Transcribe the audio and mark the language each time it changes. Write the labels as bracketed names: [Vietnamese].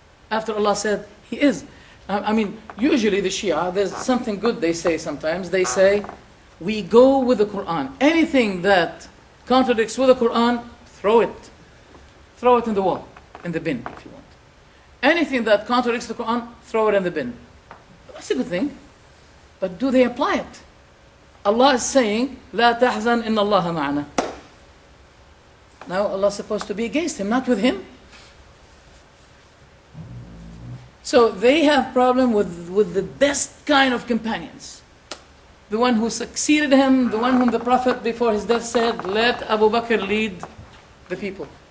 [English] After Allah said he is. Usually the Shia, there's something good they say sometimes. They say, we go with the Quran. Anything that contradicts with the Quran, throw it. Throw it in the wall, in the bin, if you want. Anything that contradicts the Quran, throw it in the bin. That's a good thing. But do they apply it? Allah is saying, [Arabic] لا تحزن إن الله معنا. [English] Now Allah is supposed to be against him, not with him. So they have problem with the best kind of companions. The one who succeeded him, the one whom the Prophet before his death said, let Abu Bakr lead the people.